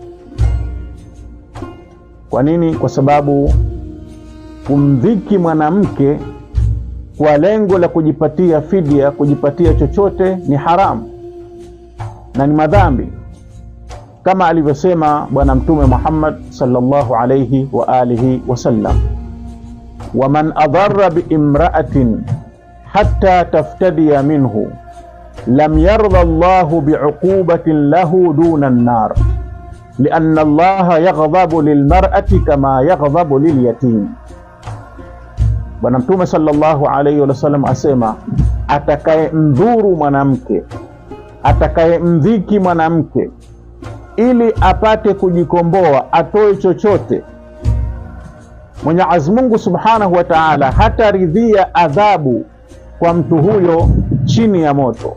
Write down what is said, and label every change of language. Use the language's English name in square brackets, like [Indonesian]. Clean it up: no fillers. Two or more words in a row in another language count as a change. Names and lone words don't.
[Swahili] Kwa nini? Kwa sababu kumdhiki mwanamke kwa lengo la kujipatia fidia, kujipatia chochote, ni haramu na ni madhambi, kama alivyosema Bwana Mtume Muhammad [Arabic] صلى الله عليه وآله وسلم ومن أضر بامرأة حتى تفتدي منه لم يرض الله بعقوبة له دون النار لأن الله يغضب للمرأة كما يغضب لليتيم. [Swahili] Bwana Mtume [Arabic] صلى الله عليه وسلم [Swahili] asema, atakaye mdhuru mwanamke, atakaye mdhiki mwanamke ili apate kujikomboa, atoe chochote, Mwenyezi Mungu [Arabic] سبحانه وتعالى [Swahili] hataridhia adhabu kwa mtu huyo chini ya moto.